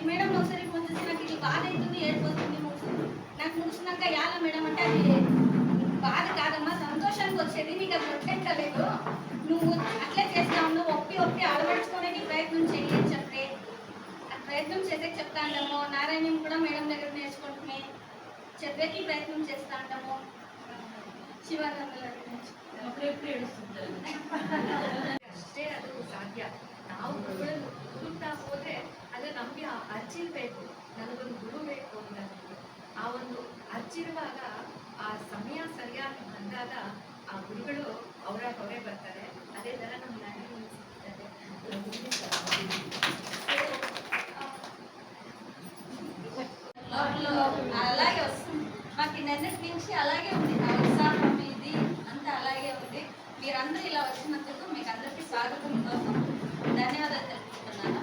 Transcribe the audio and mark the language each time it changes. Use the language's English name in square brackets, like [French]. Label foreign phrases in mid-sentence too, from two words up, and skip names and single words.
[Telugu] మేడం ఒకసారి ఫోన్ చేసి నాకు ఇది బాధ అవుతుంది, ఏడుపు వస్తుంది. నాకు ముగిసినాక యాల మేడం అంటే అది బాధ కాదమ్మా, సంతోషానికి వచ్చేది, నీకు అది వచ్చేట్టలేదు, నువ్వు అట్లే చేస్తావు, నువ్వు ఒప్పి అలవర్చుకోవడానికి ప్రయత్నం చేయి అని చెప్పి ప్రయత్నం చేసే చెప్తా ఉంటాము. నారాయణం కూడా మేడం దగ్గర నేర్చుకుంటున్నాయి, చెప్పేకి ప్రయత్నం చేస్తా ఉంటాము. శివానందల [Kannada] ಅಷ್ಟೇ ಅದು ಸಾಧ್ಯ. ನಾವು ಹುಡುಕ್ತಾ ಹೋದ್ರೆ ಅದೇ ನಮಗೆ ಆ ಅರ್ಜಿ ಬೇಕು, ನನಗೊಂದು ಗುರು ಬೇಕು ಅಂತ. ಆ ಒಂದು ಅರ್ಜಿರುವಾಗ ಆ ಸಮಯ ಸರಿಯಾಗಿ ಬಂದಾಗ ಆ ಗುರುಗಳು ಅವರೇ ಬರ್ತಾರೆ. ಅದೇ ಥರ ನಮ್ಮ [Telugu] అలాగే వస్తుంది. మాకు నిన్నటి నుంచి అలాగే ఉంది. ఆ ఉత్సాహం ఇది అంతా అలాగే ఉంది. మీరందరూ ఇలా వచ్చినందుకు మీకు అందరికీ స్వాగతం కోసం ధన్యవాదాలు తెలుపుతున్నాను.